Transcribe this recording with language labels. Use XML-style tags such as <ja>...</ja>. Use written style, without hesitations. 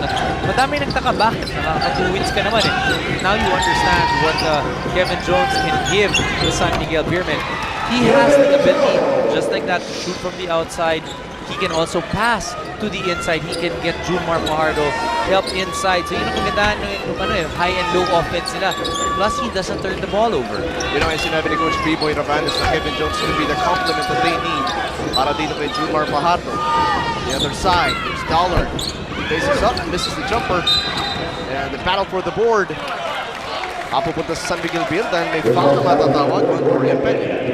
<tl>Madami nagtaka, bakit? Nakaka-2 wins ka naman eh.</tl> <en>Now you understand what Kevin Jones can give to the San Miguel Beermen. He has the ability, just like that, to shoot from the outside. He can also pass to the inside. He can get Jumar Fajardo help inside.</en> <tl>So yun ang kagandahan ng</tl> <en>high and low offense</en> <tl>nila.</tl> <en>Plus, he doesn't turn the ball over. You know,</en> <tl>yung sinabi ni</tl> <en>Coach B-Boy Ravanes na Kevin Jones should be the complement that they need</en> <tl>para dito kay</tl> <en>Jumar Fajardo. The other side, there's Dollar. He faces up, misses the jumper. And the battle for the board.</en> <tl>Pupunta sa San Miguel Beer dahil may foul na matatawag on Dorian Peña.</tl>